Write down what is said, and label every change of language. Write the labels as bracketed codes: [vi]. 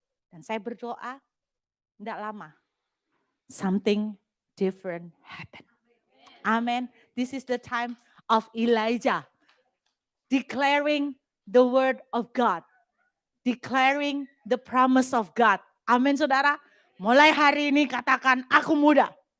[id] Dan saya berdoa, tidak lama. [en] Something different happen. Amen. This is the time of Elijah. Declaring the word of God. Declaring the promise of God. [id] Amin saudara. Mulai hari ini katakan, aku muda.